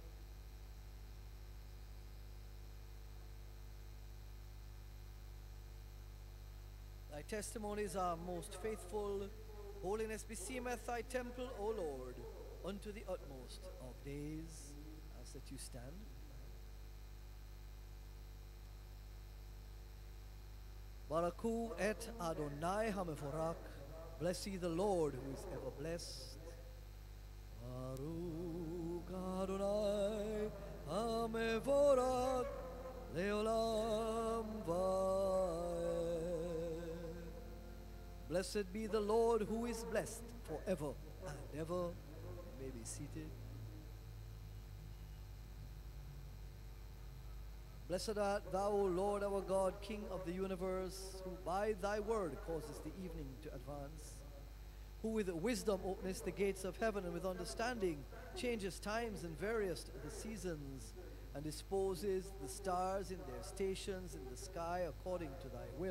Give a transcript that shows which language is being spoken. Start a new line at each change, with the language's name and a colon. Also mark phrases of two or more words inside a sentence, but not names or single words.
English: Thy testimonies are most faithful. Holiness beseemeth thy temple, O Lord, unto the utmost of days. That you stand.
Hebrew: ברכו את אדני המבורך.
English: Bless ye the Lord who is ever blessed.
Hebrew: ברוך אדני המבורך לעולם ועד.
English: Blessed be the Lord who is blessed forever and ever. You may be seated. Blessed art thou, O Lord our God, King of the universe, who by thy word causes the evening to advance, who with wisdom openest the gates of heaven, and with understanding changes times and various the seasons, and disposes the stars in their stations in the sky according to thy will.